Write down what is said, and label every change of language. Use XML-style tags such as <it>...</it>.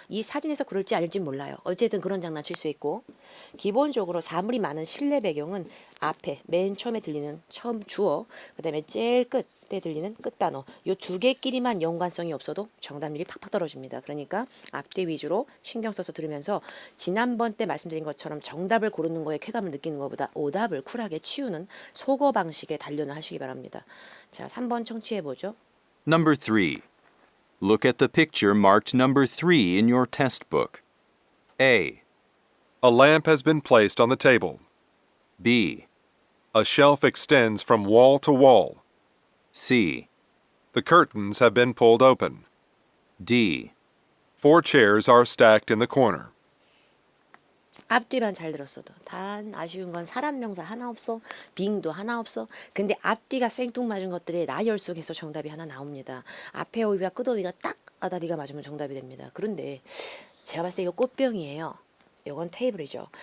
<ko>이 사진에서 그럴지 아닐지 몰라요. 어쨌든 그런 장난칠 수 있고 기본적으로 사물이 많은 실내 배경은 앞에 맨 처음에 들리는 처음 주어 그다음에 제일 끝에 들리는 끝단어 요 두 개끼리만 연관성이 없어도 정답률이 팍팍 떨어집니다. 그러니까 앞뒤 위주로 신경 써서 들으면서 지난번 때 말씀드린 것처럼 정답을 고르는 거에 쾌감을 느끼는 것보다 오답을 쿨하게 치우는 소거 방식의 단련을 하시기 바랍니다. 자, 3번 청취해 보죠.</ko> <en>Number 3. Look at the picture marked number 3 in your test book. A, A lamp has been placed on the table. B, A shelf extends from wall to wall. C, The curtains have been pulled open. D. 4 chairs are stacked in the corner.</en> <ko>앞뒤만 잘 들었어도 단 아쉬운 건 사람 명사 하나 없어 빙도 하나 없어 근데 앞뒤가 생뚱맞은 것들이 나열 속에서 정답이 하나 나옵니다. 앞에 오이와 끝 오이가 딱 아다리가 맞으면 정답이 됩니다. 그런데 제가 봤을 때 이거 꽃병이에요. 이건 테이블이죠.</ko>